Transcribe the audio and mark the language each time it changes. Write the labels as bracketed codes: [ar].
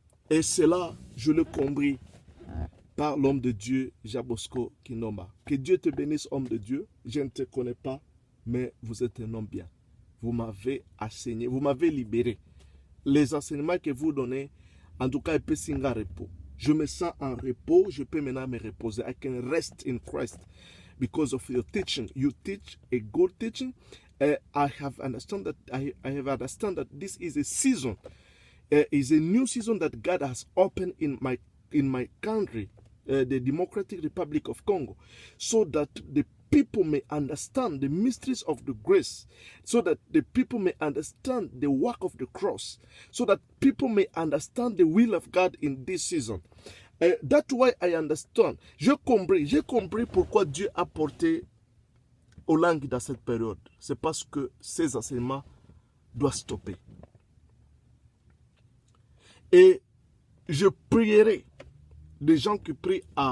[fr] Et cela, je l'ai compris par l'homme de Dieu, Jabosco Kinoma. Que Dieu te bénisse, homme de Dieu. Je ne te connais pas, mais vous êtes un homme bien. Vous m'avez enseigné, vous m'avez libéré. Les enseignements que vous donnez, en tout cas, il peut signer un repos. Je me sens en repos, je peux maintenant me reposer. [en] I can rest in Christ because of your teaching. You teach a good teaching. I have understood that this is a season. Is a new season that God has opened in my country, the Democratic Republic of Congo, so that the people may understand the mysteries of the grace, so that the people may understand the work of the cross, so that people may understand the will of God in this season. That's why I understand. [fr] J'ai compris pourquoi Dieu a porté aux langues dans cette période. C'est parce que ces enseignements doivent stopper. Et je prierai des gens qui prient